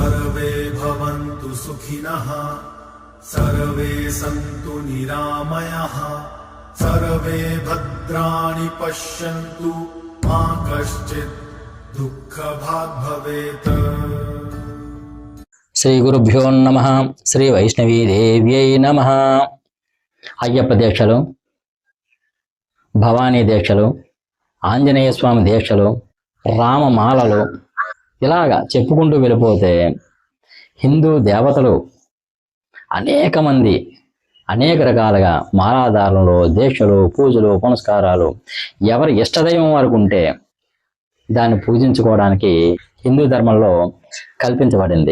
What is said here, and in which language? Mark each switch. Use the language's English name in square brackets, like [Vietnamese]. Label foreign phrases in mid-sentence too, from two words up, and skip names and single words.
[Sanskrit] सर्वे भवन्तु सुखिनः सर्वे सन्तु निरामयाः सर्वे भद्राणि पश्यन्तु मा कश्चित् दुःखभाग् भवेत्। శ్రీ గురుభ్యో నమః. శ్రీ వైష్ణవీ దేవ్యై నమః. [Telugu] అయ్యప్ప దీక్షలు, భవానీ దీక్షలు, ఆంజనేయ స్వామి దీక్షలు, రామమాలలు, ఇలాగా చెప్పుకుంటూ వెళ్ళిపోతే హిందూ దేవతలు అనేక మంది అనేక రకాలుగా మాలాధారణలు, దీక్షలు, పూజలు, పునస్కారాలు ఎవరి ఇష్టదైవం వరకు ఉంటే దాన్ని పూజించుకోవడానికి హిందూ ధర్మంలో కల్పించబడింది.